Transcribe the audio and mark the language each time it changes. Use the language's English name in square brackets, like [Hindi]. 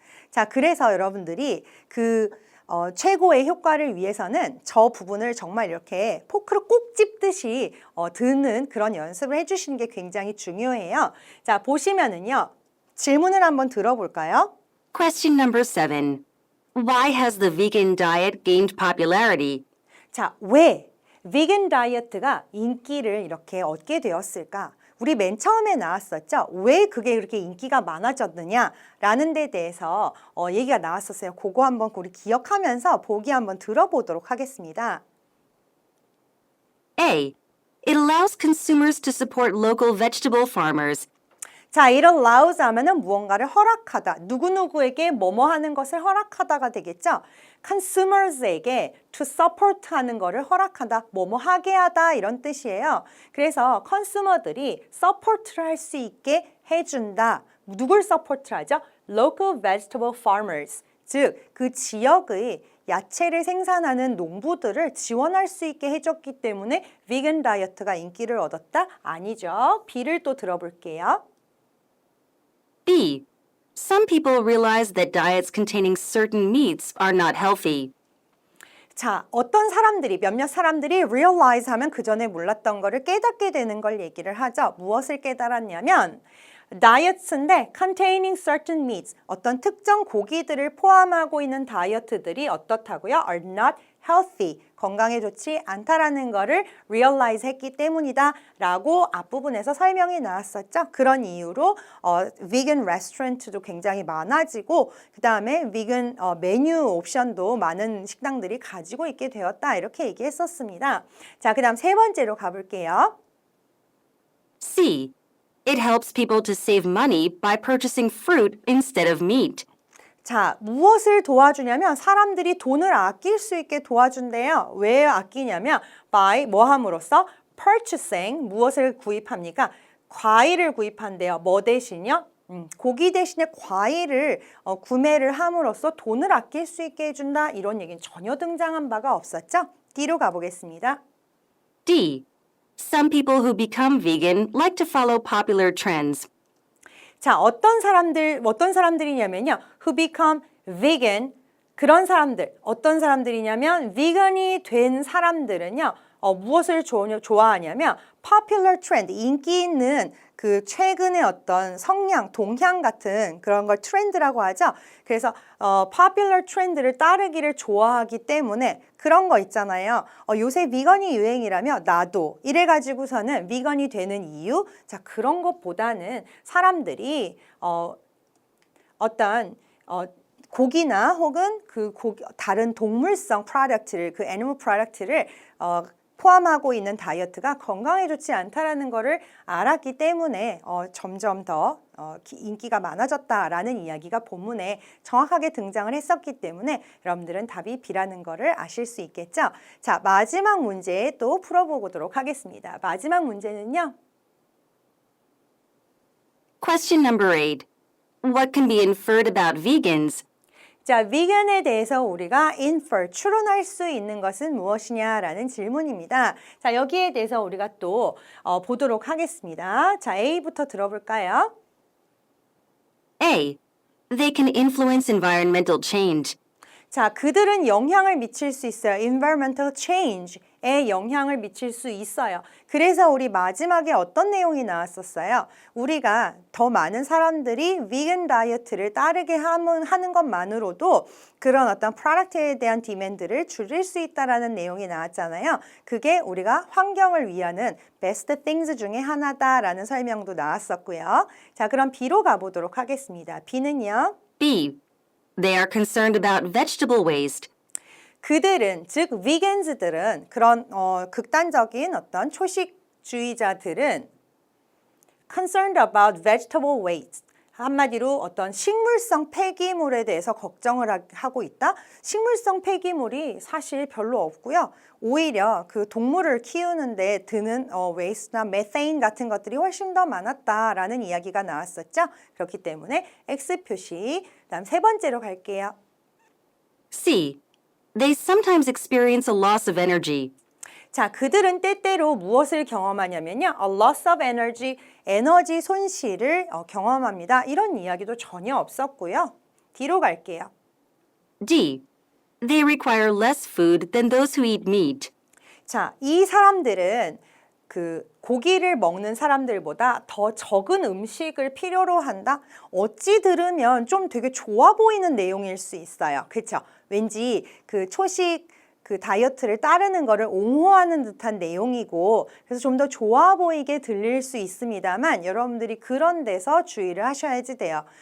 [Korean] 자, 그래서 여러분들이 최고의 효과를 위해서는 저 부분을 정말 이렇게 포크로 꼭 찝듯이 듣는 그런 연습을 해주시는 게 굉장히 중요해요. 자, 보시면은요. 질문을 한번 들어볼까요? [English] Question number 7. Why has the vegan diet gained popularity? [Korean] 자, 왜 비건 다이어트가 인기를 이렇게 얻게 되었을까? 우리 맨 처음에 나왔었죠. 왜 그게 그렇게 인기가 많아졌느냐라는 데 대해서 얘기가 나왔었어요. 그거 한번 우리 기억하면서 보기 한번 들어보도록 하겠습니다. [English] A. It allows consumers to support local vegetable farmers. [Korean] 자, [English] it allows [Korean] 하면은 무언가를 허락하다. 누구누구에게 뭐뭐 하는 것을 허락하다가 되겠죠. consumers에게 [English] to support [Korean] 하는 거를 허락하다, 뭐뭐 하게 하다 이런 뜻이에요. 그래서 컨슈머들이 support를 할 수 있게 해준다. 누굴 support를 하죠? [English] local vegetable farmers. [Korean] 즉, 그 지역의 야채를 생산하는 농부들을 지원할 수 있게 해줬기 때문에 비건 다이어트가 인기를 얻었다? 아니죠. B를 또 들어볼게요. [English] B. Some people realize that diets containing certain meats are not healthy. [Korean] 자, 어떤 사람들이, 몇몇 사람들이 realize 하면 그 전에 몰랐던 거를 깨닫게 되는 걸 얘기를 하죠. 무엇을 깨달았냐면 다이어트인데 [English] containing certain meats, [Korean] 어떤 특정 고기들을 포함하고 있는 다이어트들이 어떻다고요? [English] are not healthy, [Korean] 건강에 좋지 않다라는 거를 realize 했기 때문이다 라고 앞부분에서 설명이 나왔었죠. 그런 이유로 vegan restaurant도 굉장히 많아지고 그 다음에 vegan 메뉴 옵션도 많은 식당들이 가지고 있게 되었다 이렇게 얘기했었습니다. 자, 그 다음 세 번째로 가볼게요. [English] C. It helps people to save money by purchasing fruit instead of meat. [Korean] 자, 무엇을 도와주냐면 사람들이 돈을 아낄 수 있게 도와준대요. 왜 아끼냐면 by 뭐 함으로써 purchasing 무엇을 구입합니까? 과일을 구입한대요. 뭐 대신요? 고기 대신에 과일을 구매를 함으로써 돈을 아낄 수 있게 해준다. 이런 얘기는 전혀 등장한 바가 없었죠. D로 가보겠습니다. [English] D. Some people who become vegan like to follow popular trends. [Korean] 자, 어떤 사람들이냐면요. [English] who become vegan, [Korean] 그런 사람들, 어떤 사람들이냐면 vegan이 된 사람들은요. 무엇을 좋아하냐면 [English] popular trend, [Korean] 인기 있는 그 최근의 어떤 성향, 동향 같은 그런 걸 트렌드라고 하죠. 그래서 popular 트렌드를 따르기를 좋아하기 때문에 그런 거 있잖아요. 요새 비건이 유행이라며 나도 이래가지고서는 비건이 되는 이유? 자, 그런 것보다는 사람들이 어떤 고기나 혹은 다른 동물성 프로덕트를, 그 애니멀 프로덕트를 포함하고 있는 다이어트가 건강에 좋지 않다라는 거를 알았기 때문에 점점 더 인기가 많아졌다라는 이야기가 본문에 정확하게 등장을 했었기 때문에 여러분들은 답이 B라는 거를 아실 수 있겠죠. 자, 마지막 문제 또 풀어보도록 하겠습니다. 마지막 문제는요. [English] Question number 8. What can be inferred about vegans? [Korean] 자, vegan에 대해서 우리가 infer, 추론할 수 있는 것은 무엇이냐라는 질문입니다. 자, 여기에 대해서 우리가 또 보도록 하겠습니다. 자, A부터 들어볼까요? [English] A. They can influence environmental change. [Korean] 자, 그들은 영향을 미칠 수 있어요. environmental change에 영향을 미칠 수 있어요. 그래서 우리 마지막에 어떤 내용이 나왔었어요? 우리가 더 많은 사람들이 vegan 다이어트를 따르게 하는 것만으로도 그런 어떤 프로덕트에 대한 디맨드를 줄일 수 있다라는 내용이 나왔잖아요. 그게 우리가 환경을 위하는 [English] best things [Korean] 중에 하나다라는 설명도 나왔었고요. 자, 그럼 B로 가보도록 하겠습니다. B는요? [English] B. They are concerned about vegetable waste. [Korean] 그들은, 즉 vigans들은 그런 극단적인 어떤 초식주의자들은 [English] concerned about vegetable waste. [Korean] 한마디로 어떤 식물성 폐기물에 대해서 걱정을 하고 있다. 식물성 폐기물이 사실 별로 없고요. 오히려 그 동물을 키우는데 드는 waste나 methane 같은 것들이 훨씬 더 많았다라는 이야기가 나왔었죠. 그렇기 때문에 X 표시. 다음 세 번째로 갈게요. [English] C. They sometimes experience a loss of energy. [Korean] 자, 그들은 때때로 무엇을 경험하냐면요. [English] a loss of energy, [Korean] 에너지 손실을 경험합니다. 이런 이야기도 전혀 없었고요. D로 갈게요. [English] D. They require less food than those who eat meat. [Korean] 자, 이 사람들은 그 고기를 먹는 사람들보다 더 적은 음식을 필요로 한다? 어찌 들으면 좀 되게 좋아 보이는 내용일 수 있어요. 그렇죠? 왠지 그 초식 그 다이어트를 따르는 거를 옹호하는 듯한 내용이고 그래서 좀 더 좋아 보이게 들릴 수 있습니다만 여러분들이 그런 데서 주의를 하셔야지 돼요.